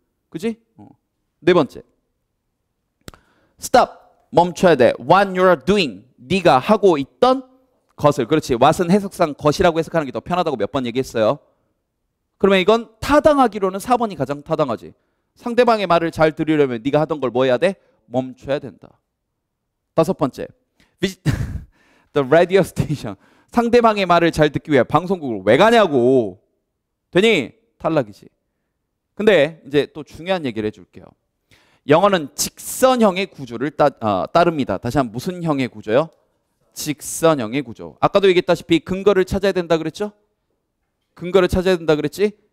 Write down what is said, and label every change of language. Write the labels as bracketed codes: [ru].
[ko] 그지? 네 번째. stop. 멈춰야 돼. [en] What you're doing. [ko] 네가 하고 있던 것을. 그렇지. what은 해석상 것이라고 해석하는 게 더 편하다고 몇 번 얘기했어요. 그러면 이건 타당하기로는 4번이 가장 타당하지. 상대방의 말을 잘 들으려면 네가 하던 걸 뭐 해야 돼? 멈춰야 된다. 다섯 번째. [en] Visit the radio station. [ko] 상대방의 말을 잘 듣기 위해 방송국을 왜 가냐고. 되니? 탈락이지. 근데 이제 또 중요한 얘기를 해줄게요. 영어는 직선형의 구조를 따릅니다. 다시 한번 무슨 형의 구조요? 직선형의 구조. 아까도 얘기했다시피 근거를 찾아야 된다 그랬죠? 근거를 찾아야 된다 그랬지?